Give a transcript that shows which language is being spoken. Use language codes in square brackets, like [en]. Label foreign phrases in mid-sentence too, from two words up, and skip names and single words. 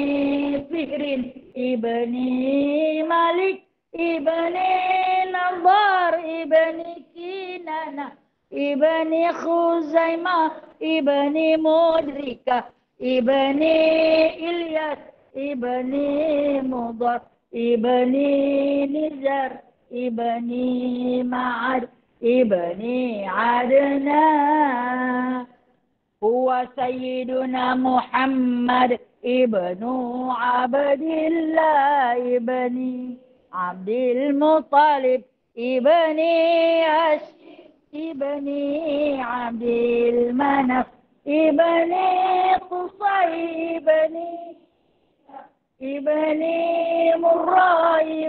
[ar] فهر بن مالك بن النضر بن كنانة بن خزيمة بن مدركة بن إلياس بن مضر بن نزار بن معد بن عدنان. هو سيدنا محمد بن عبد الله بن عبد المطلب بن هاشم بن عبد مناف بن قصي بن مرة